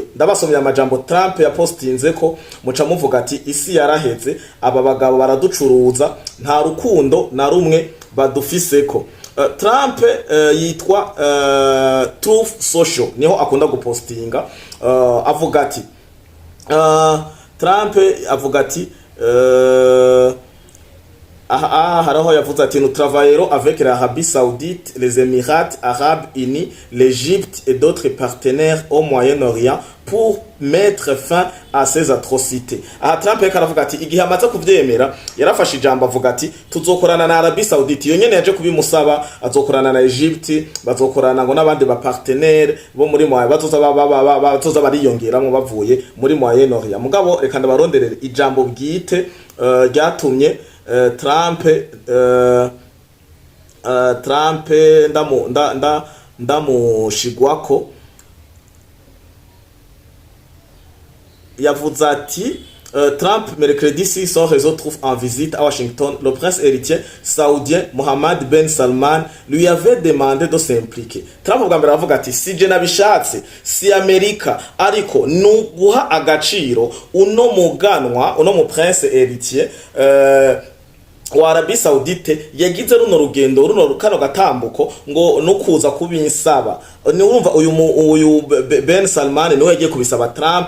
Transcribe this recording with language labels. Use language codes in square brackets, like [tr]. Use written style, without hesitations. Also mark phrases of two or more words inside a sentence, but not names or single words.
[rn] Ndabasomye amajambo Trump yapostinze ko muca muvuga ati isi yaraheze, aba bagabo baraducuruza, nta rukundo na rumwe badufiseko. Trump yitwa Truth Social niho akunda gupostinga. Avuga ati Trump avuga ati haraho yavuze ati [fr] nous travaillerons avec l'Arabie Saoudite, les Émirats Arabes Unis, l'Égypte et d'autres partenaires au Moyen-Orient pour mettre fin à ces atrocités. [rn] Trump yakaravuga ati igihe amaze kuvyemera yarafashe ijambo avuga ati tuzokorana na Arabie Saoudite. Iyo nyene yaje kubimusaba, azokorana na Egypte, bazokorana ngo n'abandi ba partenaires bo muri bazoza bariyongeramo bavuye muri Moyen-Orient. Mugabo reka ndabaronderere ijambo bwite ryatumye Trump ndamushigwako. Yavuze ati Trump, [fr] mercredi 6, son réseau trouve en visite à Washington. Le prince héritier saoudien Mohammed Ben Salman lui avait demandé de s'impliquer. [rn] Trump bwa mbere aravuga ati si je nabishatse si Amerika ariko nuguha agaciro uno muganwa uno mu [fr] prince héritier [rn] wa Arabie Saoudite yagize runo rugendo runo kano gatambuko ngo no kuza kubinsaba ni urumva uyu Ben Salman niwe yagiye kubisaba Trump.